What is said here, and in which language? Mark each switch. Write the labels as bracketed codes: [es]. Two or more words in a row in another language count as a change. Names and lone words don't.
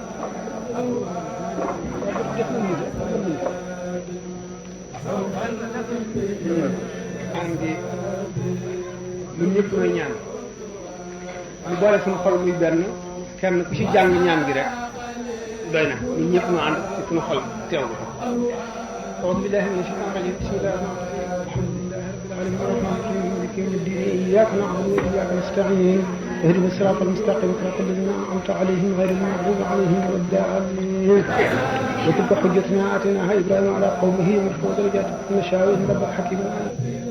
[wo] ñun ñëpp mooy ñaan ñu boole suñu xol muy benn kenn ku ci jàng ñaan gi rek doy na ñun ñëpp ñu ànd ci suñu xol teew ko [ar] أعوذ بالله من الشيطان الرجيم بسم الله الرحمن الرحيم الحمد لله رب العالمين الرحمن الرحيم مالك يوم الدين إياك نعبد وإياك نستعين اهدنا الصراط المستقيم صراط الذين أنعمت عليهم غير المغضوب عليهم ولا الضالين وتلك حجتنا آتيناها إبراهيم على قومه ونرفع درجات من نشاء رب حكيم